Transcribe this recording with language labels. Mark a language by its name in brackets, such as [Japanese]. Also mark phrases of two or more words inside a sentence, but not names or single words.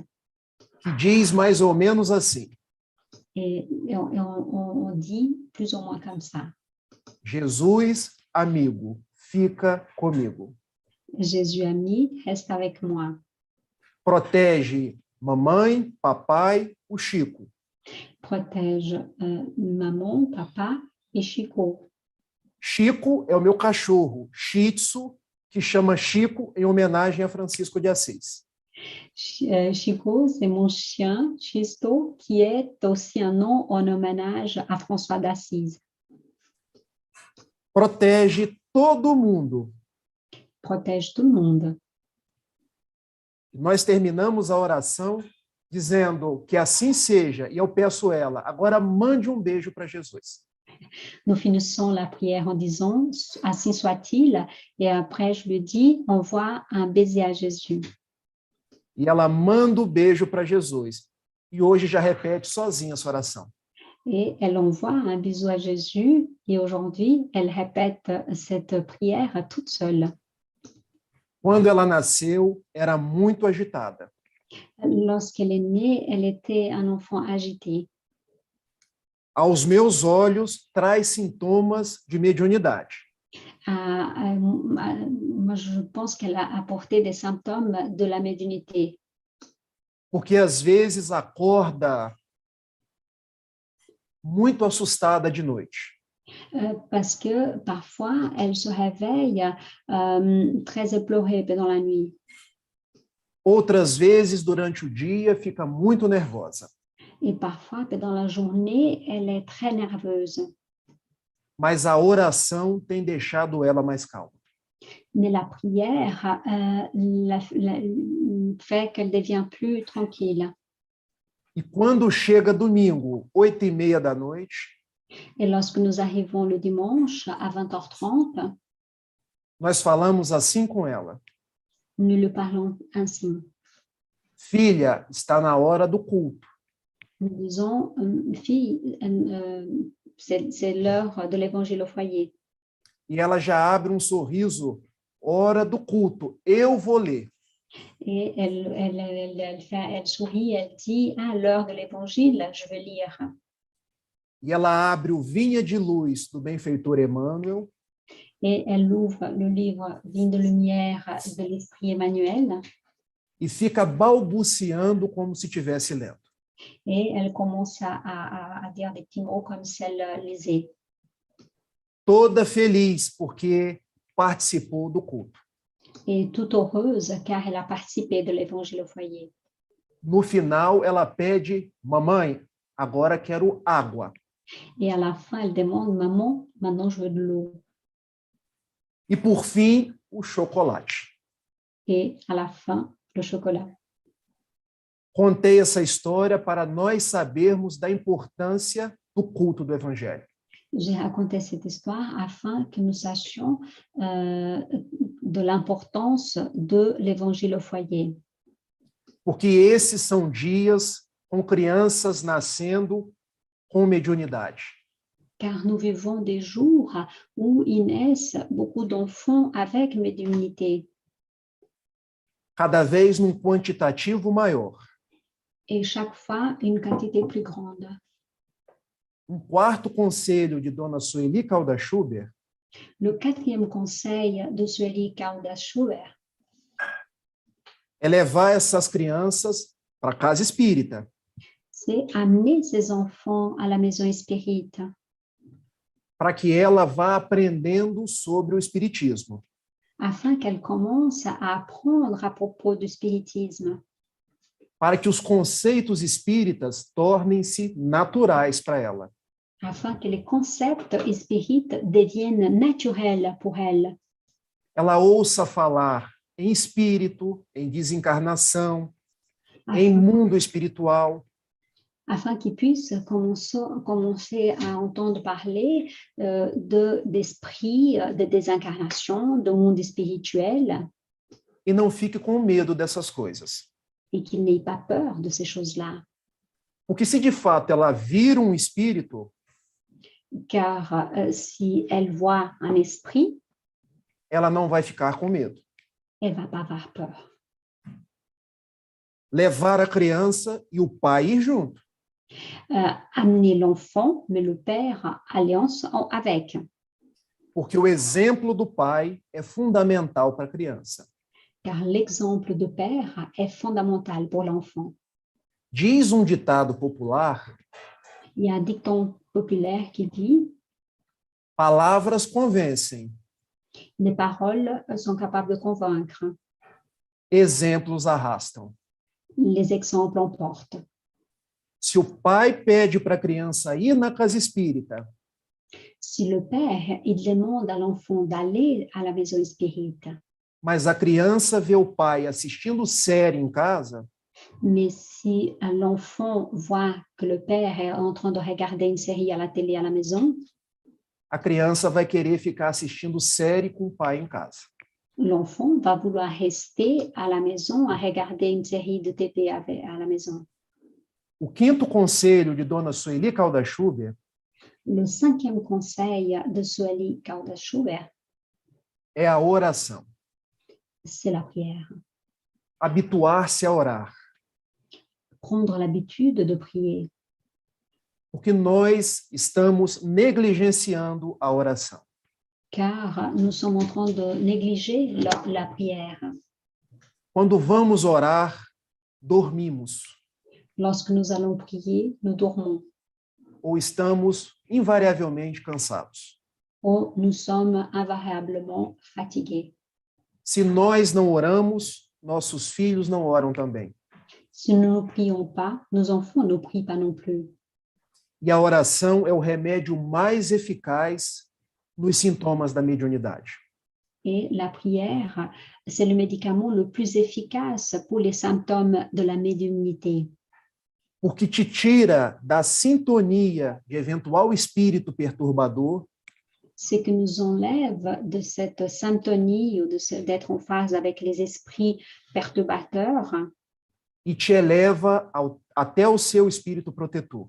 [Portuguese] Que diz mais ou menos assim: [French] Et on dit plus ou moins comme ça. [Portuguese] Jesus, amigo, fica comigo. [French] Jésus ami, reste avec moi. [Portuguese] Protege mamãe, papai, o Chico. [French] Protège maman, papa et Chico. [Portuguese] Chico é o meu cachorro, Shih Tzu, que chama Chico em homenagem a Francisco de Assis. [French] Chico, c'est mon chien, Chisto, qui est aussi un nom en hommage à François d'Assise. [Portuguese] Protege todo mundo. [French] Protège tout le monde. [Portuguese] Nós terminamos a oração dizendo que assim seja, e eu peço ela, agora mande um beijo para Jesus. [French] Nous finissons la prière en disant « Ainsi soit-il » et après je lui dis « Envoie un baiser à Jésus ». [Portuguese] E ela manda o beijo para Jesus. E hoje já repete sozinha essa oração. [French] Et elle envoie un bisou à Jésus et aujourd'hui, elle répète cette prière toute seule. [Portuguese] Quando ela nasceu, era muito agitada. [French] Lorsqu'elle est née, elle était un enfant agité. [Portuguese] Aos meus olhos, traz sintomas de mediunidade. [French] Moi, je pense qu'elle a apporté des symptômes de la médiumnité. [Portuguese] Porque às vezes acorda muito assustada de noite. [French] Parce que parfois, elle se réveille très éplorée pendant la nuit. [Portuguese] Outras vezes, durante o dia, fica muito nervosa. [French] Et parfois, pendant la journée, elle est très nerveuse. [Portuguese] Mas a oração tem deixado ela mais calma. [French] Mais la prière fait qu'elle devient plus tranquille. [Portuguese] E quando chega domingo, 8h30 da noite, [French] Et lorsque nous arrivons le dimanche à 20h30, [Portuguese] nós falamos assim com ela. [French] nous lui parlons ainsi. [Portuguese] Filha, está na hora do culto. [French] Nous disons, fille, c'est l'heure de l'évangile au foyer. [Portuguese] E ela já abre um sorriso, hora do culto, eu vou ler. [French] Et elle sourit, elle dit, à l'heure de l'évangile, je vais lire. [Portuguese] E ela abre o Vinha de Luz, do benfeitor Emmanuel. [French] Et elle ouvre le livre Vigne de lumière de l'Esprit Emmanuel. [Portuguese] E fica balbuciando como se estivesse lendo. [French] Et elle commence à dire des petits mots comme si elle lisait. [Portuguese] Toda feliz, porque participou do culto. [French] Et toute heureuse, car elle a participé de l'évangile au foyer. [Portuguese] No final, ela pede, mamãe, agora quero água. [French] Et à la fin, elle demande, maman, maintenant je veux de l'eau. [Portuguese] E por fim, o chocolate. [French] Et à la fin, le chocolat. [Portuguese] Contei essa história para nós sabermos da importância do culto do Evangelho. [French] J'ai raconté cette histoire afin que nous sachions de l'importance de l'évangile au foyer. [Portuguese] Porque esses são dias com crianças nascendo com mediunidade. [French] Car nous vivons des jours où il naissent beaucoup d'enfants avec médiumnité. [Portuguese] Cada vez num quantitativo maior. [French] Et chaque fois, une quantité plus grande. [Portuguese] Um quarto conselho de Dona Sueli Caldas Schubert [French] Le quatrième conseil de Sueli Caldas Schubert, [Portuguese] é levar essas crianças para a casa espírita. [French] c'est amener ses enfants à la maison spirite, [Portuguese] Para que ela vá aprendendo sobre o espiritismo. [French] afin qu'elle commence à apprendre à propos du spiritisme, [Portuguese] Para que os conceitos espíritas tornem-se naturais para ela. [French] afin que les concepts spirites deviennent naturels pour elle. [Portuguese] Ela ouça falar em espírito, em desencarnação, em [French] Afin, [Portuguese] mundo espiritual, [French] afin qu'ils puissent commencer à entendre parler d'esprit, de désincarnation, de monde spirituel, [Portuguese] e não fique com medo dessas coisas. [French] et qu'ils n'aient pas peur de ces choses-là. [Portuguese] Porque se de fato ela vira um espírito, [French] Car si elle voit un esprit, [Portuguese] ela não vai ficar com medo. [French] elle ne va pas avoir peur. [Portuguese] Levar a criança e o pai ir junto. [French] Amener l'enfant, mais le père alliance avec. [Portuguese] Porque o exemplo do pai é fundamental para a criança. [French] Car l'exemple de père est fondamental pour l'enfant. [Portuguese] Diz um ditado popular, [French] Il y a un dicton populaire qui dit [Portuguese] palavras convencem, [French] Les paroles sont capables de convaincre. [Portuguese] Exemplos arrastam. [French] Les exemples emportent. [Portuguese] Se o pai pede para a criança ir na casa espírita, [French] Si le père, il demande à l'enfant d'aller à la maison spirite, [Portuguese] mas a criança vê o pai assistindo série em casa, [French] mais si l'enfant voit que le père est en train de regarder une série à la télé à la maison, [Portuguese] a criança vai querer ficar assistindo série com o pai em casa. [French] l'enfant va vouloir rester à la maison à regarder une série de TV à la maison. [Portuguese] O quinto conselho de Dona Sueli Calda-Schubert [French] Le cinquième conseil de Sueli Calda-Schubert, [Portuguese] é a oração. [French] c'est la prière. [Portuguese] Habituar-se a orar. [French] Prendre l'habitude de prier, [Portuguese] Porque nós estamos negligenciando a oração. [French] car nous sommes en train de négliger la prière. [Portuguese] Quando vamos orar, dormimos [French] Lorsque nous allons prier, nous dormons [Portuguese] ou estamos invariavelmente cansados. [French] ou nous sommes invariablement fatigués. [Portuguese] Se nós não oramos, nossos filhos não oram também. [French] Si nous ne prions pas, nos enfants ne prient pas non plus. [Portuguese] E a oração é o remédio mais eficaz nos sintomas da mediunidade. [French] Et la prière, c'est le médicament le plus efficace pour les symptômes de la médiumnité, [Portuguese] Porque te tira da sintonia de eventual espírito perturbador [French] c'est que nous enlève de cette symphonie ou d'être en phase avec les esprits perturbateurs [Portuguese] e te eleva até o seu espírito protetor,